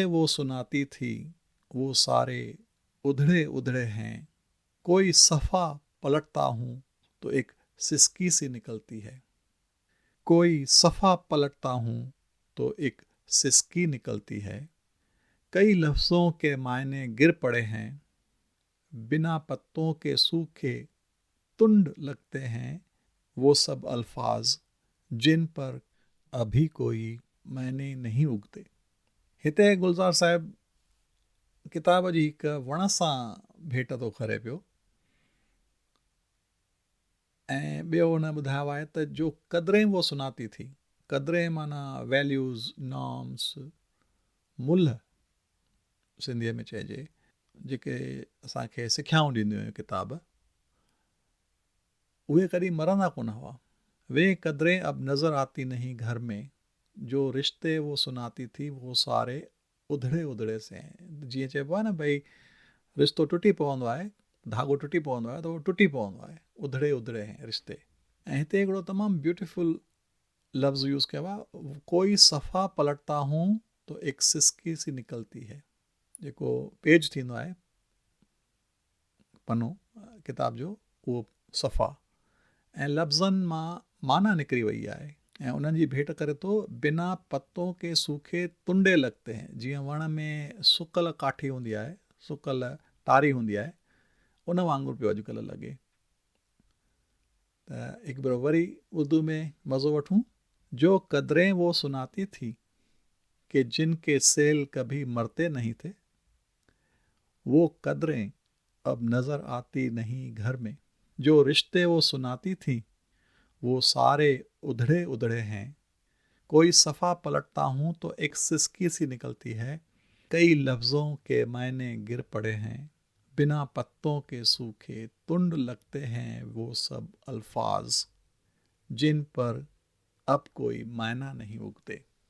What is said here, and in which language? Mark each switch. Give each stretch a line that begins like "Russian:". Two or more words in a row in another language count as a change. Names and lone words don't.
Hindi: वो सुनाती थी वो सारे उधड़े उधड़े हैं, कोई सफ़ा पलटता हूँ तो एक सिसकी सी निकलती है, कोई सफ़ा पलटता हूँ तो एक सिसकी निकलती है, कई लफ्ज़ों के मायने गिर पड़े हैं, बिना पत्तों के सूखे तुंड लगते हैं, वो सब अल्फाज जिन पर अभी कोई मायने नहीं उगते।
Sindhi: हिते गुलज़ार साहिब किताब जी हिकु वण सां भेट थो करे पियो ऐं ॿियो हुन ॿुधायो आहे त
Hindi: जो क़दरें वो सुनाती थी।
Sindhi: क़दरें माना
English: values, norms,
Sindhi: मुल्ह सिंधीअ में चइजे, जेके असांखे सिखियाऊं ॾींदियूं हुयूं किताब, उहे कॾहिं मरंदा कोन हुआ।
Hindi: वे कदरें अब नज़र आती नहीं घर में, जो रिश्ते वो सुनाती थी वो सारे उधड़े उधड़े से हैं।
Sindhi: जीअं चइबो आहे न भई रिश्तो टुटी पवंदो आहे, धाॻो टुटी पवंदो आहे त उहो टुटी पवंदो आहे,
Hindi: उधड़े उधड़े हैं रिश्ते।
Sindhi: ऐं हिते हिकिड़ो तमामु ब्यूटीफुल लफ़्ज़ यूज़ कयो आहे,
Hindi: कोई सफ़ा पलटता हूँ तो एक सिसकी सी निकलती है।
Sindhi: जेको पेज थींदो आहे पनो किताब जो, उहो सफ़ा ऐं लफ़्ज़नि मां माना निकिरी वई आहे ऐं उन्हनि जी भेट करे थो,
Hindi: बिना पत्तों के सूखे तुंडे लॻते हैं।
Sindhi: जीअं वण में सुकल काठी हूंदी आहे, सुकल तारी हूंदी आहे, उन वांगुरु पियो अॼुकल्ह लॻे। त हिकु भेरो वरी उर्दू में मज़ो वठूं।
Hindi: जो कदरें वो सुनाती थी कि जिनके सेल कभी मरते नहीं थे, वो कदरें अब नज़र आती नहीं घर में, जो रिश्ते वो सुनाती थी वो सारे उधड़े उधड़े हैं, कोई सफ़ा पलटता हूँ तो एक सिसकी सी निकलती है, कई लफ्ज़ों के मायने गिर पड़े हैं, बिना पत्तों के सूखे तुंड लगते हैं वो सब अल्फाज, जिन पर अब कोई मायना नहीं उगते।